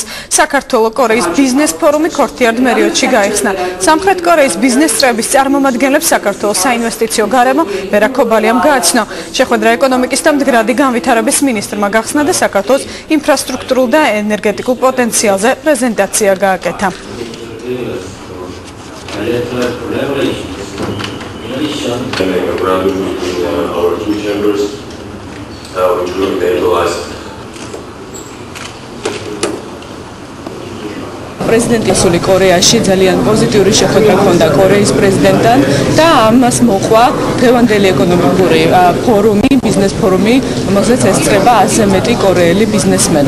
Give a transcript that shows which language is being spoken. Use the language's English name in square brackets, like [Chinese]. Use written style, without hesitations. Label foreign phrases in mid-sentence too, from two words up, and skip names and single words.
[Georgian] საქართველო-კორეის ბიზნეს ფორუმი ქორთიარდ მერიოდში გაიხსნა. სამხრეთ კორეის ბიზნეს წრეების წარმომადგენლებს საქართველოს საინვესტიციო გარემო ვერა ქობალიამ გააცნო. შეხვედრა ეკონომიკის და მდგრადი განვითარების მინისტრმა გახსნა და საქართველოს ინფრასტრუქტურულ და ენერგეტიკულ პოტენციალზე პრეზენტაცია გააკეთა. [English] Which will enable [Georgian] პრეზიდენტი სული კორეაში ძალიან პოზიტიური შეხვედრა ჰქონდა კორეის პრეზიდენტთან და ამას მოყვა დღევანდელი ეკონომიკური ფორუმი, ბიზნეს ფორუმი, რომელზეც ესწრება 100 მეტი კორეელი ბიზნესმენი.